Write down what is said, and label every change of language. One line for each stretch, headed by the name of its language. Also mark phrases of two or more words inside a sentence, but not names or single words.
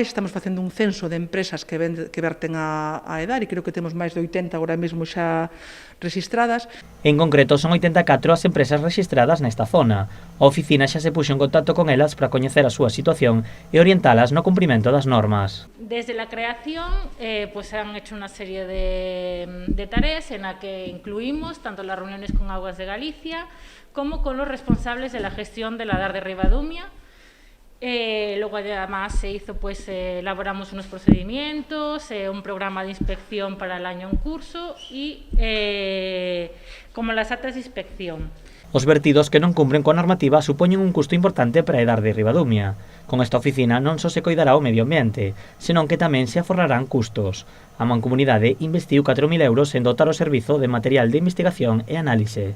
Galician: Estamos facendo un censo de empresas que verten a edar e creo que temos máis de 80 agora mesmo xa rexistradas. En concreto, son 84 as empresas rexistradas nesta zona. A oficina xa se puxo en contacto con elas para coñecer a súa situación e orientalas no cumprimento das normas.
Spanish: Desde la creación se han hecho una serie de tareas en la que incluimos tanto las reuniones con Augas de Galicia como con los responsables de la gestión de la edar de Ribadumia. Luego además se hizo, elaboramos unos procedimientos, un programa de inspección para el año en curso y como las actas de inspección.
Galician: Os vertidos que non cumpren coa normativa supoñen un custo importante para a edar de Ribadumia. Con esta oficina non só se coidará o medio ambiente, senón que tamén se aforrarán custos. A Mancomunidade investiu 4.000 euros en dotar o servizo de material de investigación e análise.